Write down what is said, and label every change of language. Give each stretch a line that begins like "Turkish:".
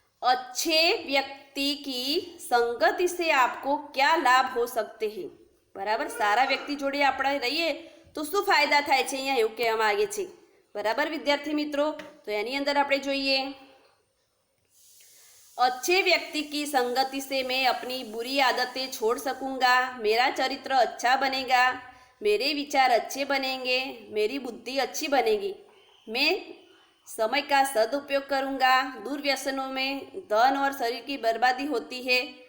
Hindi: अच्छे व्यक्ति की संगति से आपको क्या लाभ हो सकते हैं? बराबर।
Gujarati: सारा व्यक्ति जोड़े આપણે રહીએ તો શું ફાયદા થાય છે અહીંયા એવું કહેવા માંગે છે।
Hindi: बराबर विद्यार्थी मित्रों। तो
Gujarati: એની અંદર આપણે જોઈએ,
Hindi: अच्छे व्यक्ति की संगति से मैं अपनी बुरी आदतें छोड़ सकूंगा, मेरा चरित्र अच्छा बनेगा, मेरे विचार अच्छे बनेंगे, मेरी बुद्धि अच्छी बनेगी, मैं समय का सदुपयोग करूंगा, दुर्व्यसनों में धन और शरीर की बर्बादी होती है।